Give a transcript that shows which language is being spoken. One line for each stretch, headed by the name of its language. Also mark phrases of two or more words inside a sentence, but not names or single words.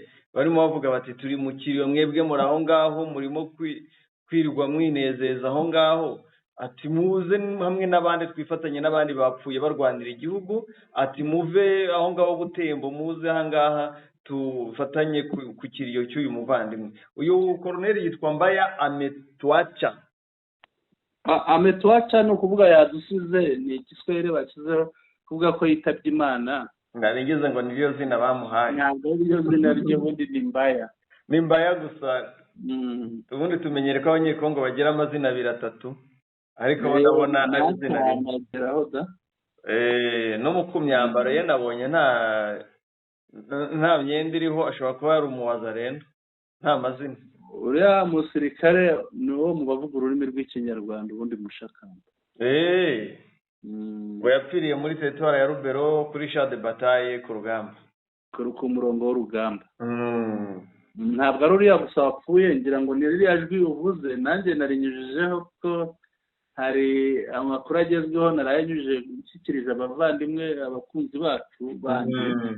Kinyarwanda: barimo bavuga bati turi mu kiriyo mwebwe muri aho ngaho murimo kwirirwa mwinezeza aho ngaho, ati muze hamwe n'abandi twifatanye n'abandi bapfuye barwanira igihugu, ati muve aho ngaho Butembo muze aha ngaha tufatanye ku kiriyo cy'uyu muvandimwe. Uyu koroneri yitwa Mbaya Ametwacha. Ametwacha ni ukuvuga yadusize, ni igiswahili bashyizeho kuvuga ko yitabye Imana. Nabigeze ngo niryo zina bamuhaye. Ntabwo niryo zina ry'ubundi ni Mbaya. Ni Mbaya gusa. Ubundi tumenyere ko abanyekongo bagira amazina 2-3, ariko ndabona ari izina rimwe. No mu kumyambaro ye nabonye nta myenda iriho, ashobora kuba yari umuwazarendo, nta mazina. Uriya musirikare ni uwo mu bavuga ururimi rw'ikinyarwanda ubundi mushakamba. Ngo yapfiriye muri teritwari ya Rubero kuri
French: champ de bataille
Kinyarwanda: ku rugamba, ku murongo w'urugamba. Ntabwo ari uriya gusa wapfuye, ngira ngo ni ririya jwi uvuze nanjye narinyujijeho ko hari amakuru agezweho narayanyujije gushyikiriza abavandimwe abakunzi bacu banjye.